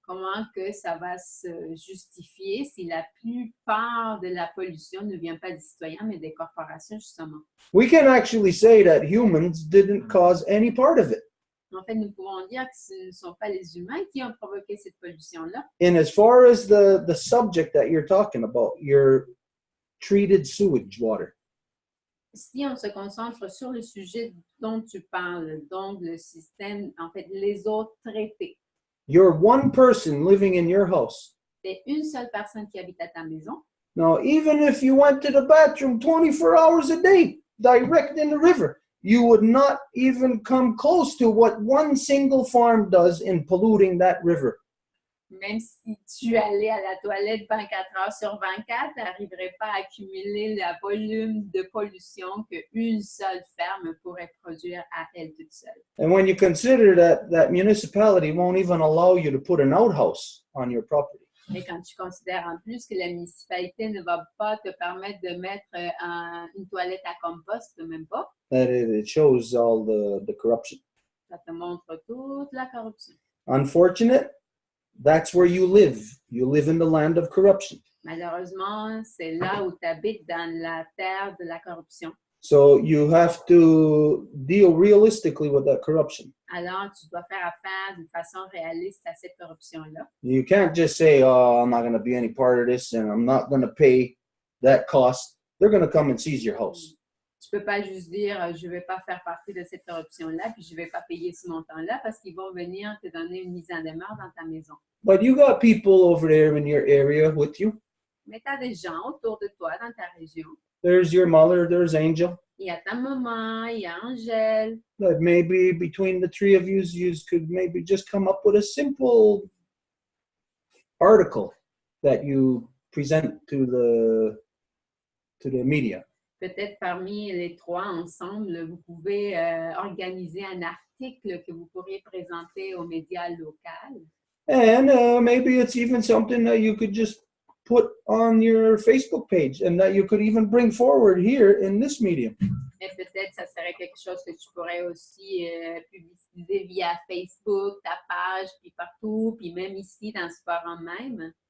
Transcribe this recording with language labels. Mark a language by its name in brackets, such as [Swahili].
[French] Comment que ça va se justifier si la plupart de la pollution ne vient pas des citoyens, mais des corporations, justement? [English] We can actually say that humans didn't cause any part of it. [French] En fait, nous pouvons dire que ce ne sont pas les humains qui ont provoqué cette pollution-là. [English] And as far as the subject that you're talking about, your treated sewage water, [French] Si on se concentre sur le sujet dont tu parles, donc le système, en fait, les eaux traitées, [English] you're one person living in your house. [French] c'est une seule personne qui habite à ta maison. [English] Now, even if you went to the bathroom 24 hours a day, direct in the river, you would not even come close to what one single farm does in polluting that river. [French] Même si tu allais à la toilette 24 heures sur 24, tu n'arriverais pas à accumuler le volume de pollution qu'une seule ferme pourrait produire à elle toute seule. [English] And when you consider that municipality won't even allow you to put an outhouse on your property. [French] Et quand tu considères en plus que la municipalité ne va pas te permettre de mettre une toilette à compost, même pas. [English] That it shows all the corruption. [French] Ça te montre toute la corruption. [English] Unfortunate, that's where you live. You live in the land of corruption. [French] Malheureusement, c'est là où tu habites, dans la terre de la corruption. [English] So you have to deal realistically with that corruption. [French] Alors, tu dois faire affaire d'une façon réaliste à cette corruption-là. [English] You can't just say, oh, I'm not going to be any part of this and I'm not going to pay that cost. They're going to come and seize your house. [French] Tu peux pas juste dire, je vais pas faire partie de cette corruption-là, puis je vais pas payer ce montant-là, parce qu'ils vont venir te donner une mise en demeure dans ta maison. [English] But you got people over there in your area with you. [French] Mais tu as des gens autour de toi, dans ta région. [English] There's your mother, there's Angel. [French] Il y a ta maman, il y a Angèle. [English] That maybe between the three of you could maybe just come up with a simple article that you present to the media. [French] Peut-être parmi les trois ensemble, vous pouvez organiser un article que vous pourriez présenter aux médias locaux. [English] And maybe it's even something that you could just put on your Facebook page and that you could even bring forward here in this medium. [French] Mais peut-être ça serait quelque chose que tu pourrais aussi publiciser via Facebook, ta page, puis partout, puis même ici dans ce forum même.